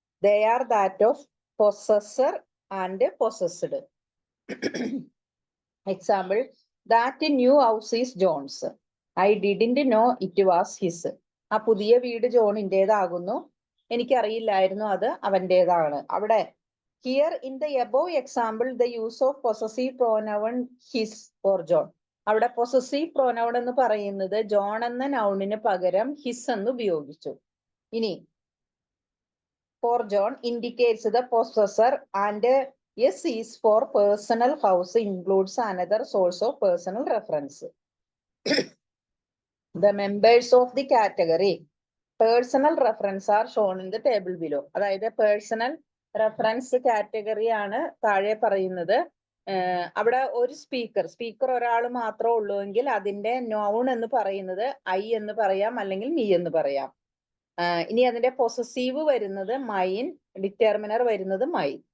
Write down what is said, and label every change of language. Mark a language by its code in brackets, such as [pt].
[en] They are that of possessor and possessed. Example, that new house is John's. I didn't know it was his. [ml] ആ പുതിയ വീട് ജോണിൻ്റെതാകുന്നു, എനിക്കറിയില്ലായിരുന്നു അത് അവൻ്റെതാണ്. [en] അവിടെ here in the above example, the use of possessive pronoun his for John. [ml] അവിടെ possessive pronoun എന്ന് പറയുന്നത് John എന്ന നൗണിന് പകരം ഹിസ് എന്ന് ഉപയോഗിച്ചു. [en] ഇനി for John indicates the possessor and yes is for personal house includes another source of personal reference. The members of the category personal reference are shown in the table below. [ml] അതായത് personal reference category ആണ് താഴെ പറയുന്നത്. അവിടെ ഒരു speaker ഒരാൾ മാത്രമേ ഉള്ളൂ എങ്കിൽ അതിന്റെ നൗൺ എന്ന് പറയുന്നത് ഐ എന്ന് പറയാം അല്ലെങ്കിൽ മീ എന്ന് പറയാം. ഇനി അതിന്റെ പൊസസീവ് വരുന്നത് മൈൻ, ഡിറ്റർമിനർ വരുന്നത് മൈ.